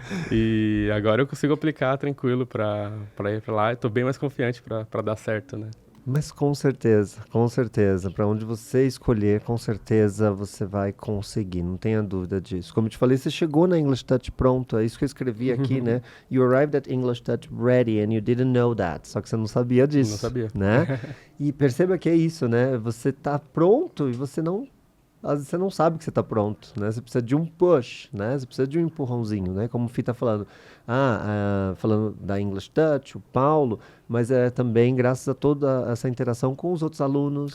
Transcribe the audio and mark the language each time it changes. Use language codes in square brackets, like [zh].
[pt] E agora eu consigo aplicar tranquilo para ir para lá. Estou bem mais confiante para dar certo, né? Mas com certeza. Para onde você escolher, com certeza você vai conseguir, não tenha dúvida disso. Como eu te falei, você chegou na English Touch pronto, é isso que eu escrevi aqui, né? [en] You arrived at English Touch ready and you didn't know that. [pt] Só que você não sabia disso. Não sabia. Né? E perceba que é isso, né? Você tá pronto e você não às vezes você não sabe que você está pronto, né? Você precisa de um push, né? Você precisa de um empurrãozinho, né? Como o Fih tá falando. Falando da English Dutch, o Paulo, mas é também graças a toda essa interação com os outros alunos,